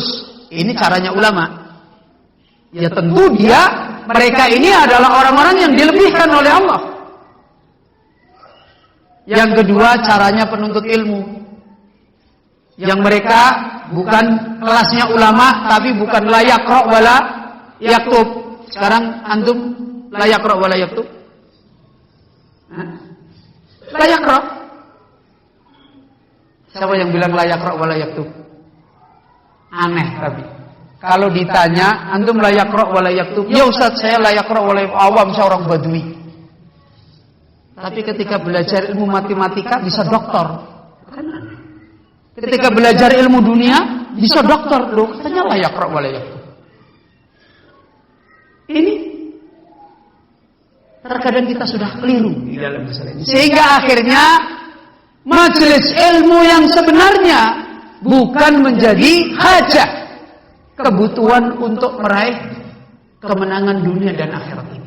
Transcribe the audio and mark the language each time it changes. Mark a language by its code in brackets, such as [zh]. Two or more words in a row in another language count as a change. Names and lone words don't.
[id] Ini caranya ulama. Ya tentu mereka ini adalah orang-orang yang dilebihkan oleh Allah. Yang kedua, caranya penuntut ilmu. Yang mereka bukan kelasnya ulama, tapi bukan [ar] لا يقرأ ولا يكتب. [id] Sekarang [ar] أنتم لا يقرأ ولا يكتب? لا يقرأ. [id] Siapa yang bilang [ar] لا يقرأ ولا يكتب? [id] Aneh tapi. Kalau ditanya, [ar] أنتم لا يقرأ ولا يكتب? [id] Ya Ustaz, saya [ar] لا يقرأ ولا يكتب. [id] Awam, saya orang Badui. Tapi ketika belajar ilmu matematika bisa doktor. Kan aneh. Ketika belajar ilmu dunia bisa doktor, loh katanya [ar] لا يقرأ ولا يكتب. [id] Ini terkadang kita sudah keliru di dalam masalah ini. Sehingga akhirnya majelis ilmu yang sebenarnya bukan menjadi hajat, kebutuhan untuk meraih kemenangan dunia dan akhirat ini.